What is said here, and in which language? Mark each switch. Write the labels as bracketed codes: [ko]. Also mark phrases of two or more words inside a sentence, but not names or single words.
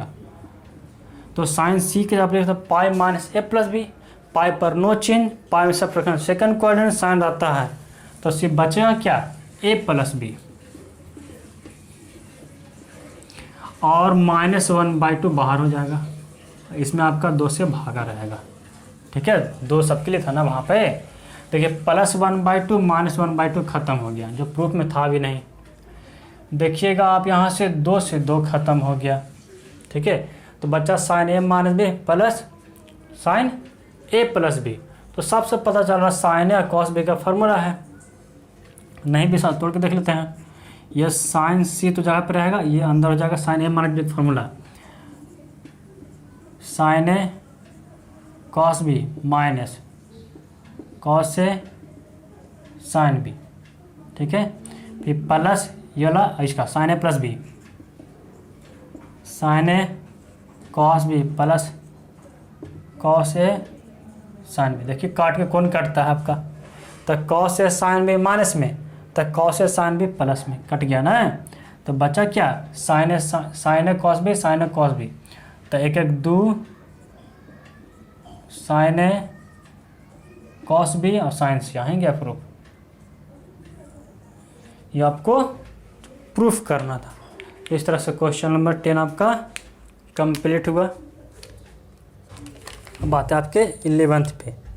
[hi] तो साइन c के आप लिखते पाई माइनस ए प्लस बी, पाई पर नो चिन्ह, पाई में सब [en] second quadrant [hi] साइन रहता है, तो सिर्फ बचेगा क्या, a प्लस बी, और -1/2 बाहर हो जाएगा, इसमें आपका 2 से भागा रहेगा। ठीक है, 2 सबके लिए था ना वहाँ पे। देखिए +1/2 -1/2 खत्म हो गया, जो प्रूफ में था भी नहीं। देखिएगा आप यहाँ से 2 से 2 खत्म हो गया। ठीक है, तो बच्चा sin a माइनस बी प्लस sin a प्लस बी। तो सबसे पता चल रहा sin a और cos b का फॉर्मूला है। नहीं भी साथ तोड़ के देख लेते हैं। ये sin c तो जगह पे रहेगा, ये अंदर हो जाएगा sin a माइनस बी फॉर्मूला, sin a cos b माइनस cos a sin b। ठीक है, फिर प्लस ये वाला इसका sin a प्लस बी, sin a cos b प्लस cos a sin b। देखिए काट के कौन काटता है आपका, तो cos a sin b माइनस में, तो cos a sin b प्लस में कट गया ना। तो बचा क्या, sin a cos b sin a cos b। तो 1 1 2 sin a cos b और sin c आएंगे प्रूफ। ये आपको प्रूफ करना था। इस तरह से [en] question number [hi] 10 आपका कंप्लीट हुआ। अब बात है आपके 11th पे।